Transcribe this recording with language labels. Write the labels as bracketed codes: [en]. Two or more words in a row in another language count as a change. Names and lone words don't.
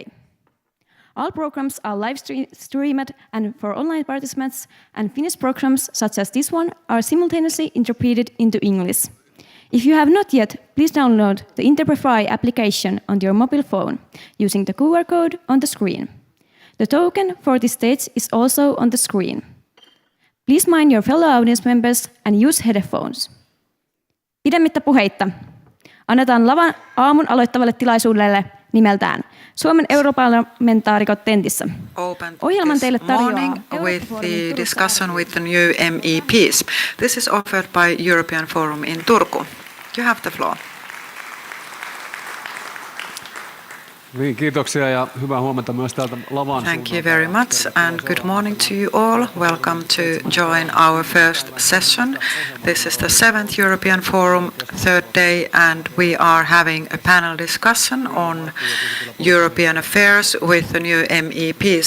[en] All programs are live streamed and for online participants, and Finnish programs such as this one are simultaneously interpreted into English. If you have not yet, please download the Interprefy application on your mobile phone using the QR code on the screen. The token for this stage is also on the screen. Please mind your fellow audience members and use headphones. [fi] Pidemmittä puheitta. Annetaan lava aamun aloittavalle tilaisuudelle nimeltään Suomen europarlamentaarikot tentissä. Ohjelman teille tarjoaa [en] with the discussion with the new MEPs. This is offered by European Forum in Turku. You have the floor. [fi] Niin, kiitoksia ja hyvää huomenta myös täältä lavan. [en] Thank you very much and good morning to you all. Welcome to join our first session. This is the seventh European Forum, third day, and we are having a panel discussion on European affairs with the new MEPs.